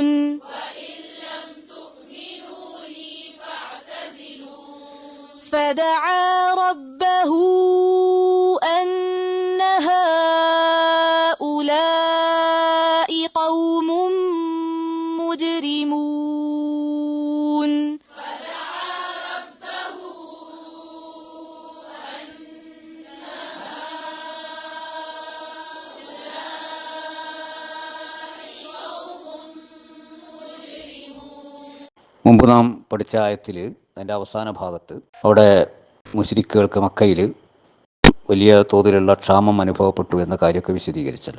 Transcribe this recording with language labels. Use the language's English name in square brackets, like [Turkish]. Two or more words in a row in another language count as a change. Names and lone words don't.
[Arabic] وإن لم تؤمنوا لي فاعتزلون. فدعا ربه أن هؤلاء قوم مجرمون. [Malayalam] മുമ്പ് നാം പഠിച്ച ആയത്തിൽ അതിൻ്റെ അവസാന ഭാഗത്ത് അവിടെ മുശ്രിക്കുകൾക്ക് മക്കയിൽ വലിയ തോതിലുള്ള ക്ഷാമം അനുഭവപ്പെട്ടു എന്ന കാര്യമൊക്കെ വിശദീകരിച്ചല്ലോ.